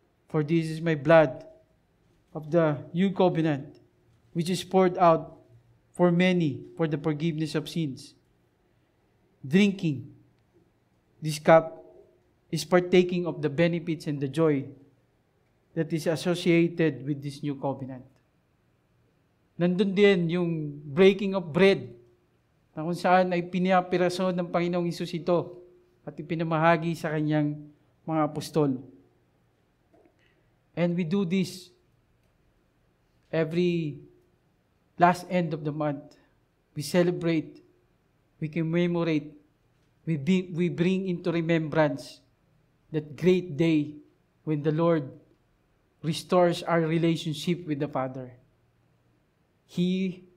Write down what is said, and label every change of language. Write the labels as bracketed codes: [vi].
[en] For this is my blood of the new covenant, which is poured out for many for the forgiveness of sins. Drinking this cup is partaking of the benefits and the joy that is associated with this new covenant." [tl] Nandun din yung [en] breaking of bread, [tl] na kung saan ay pinapiraso ng Panginoong Hesus ito at ipinamahagi sa kanyang mga apostol. [en] And we do this every last end of the month. We celebrate, we commemorate, we bring into remembrance that great day when the Lord restores our relationship with the Father. He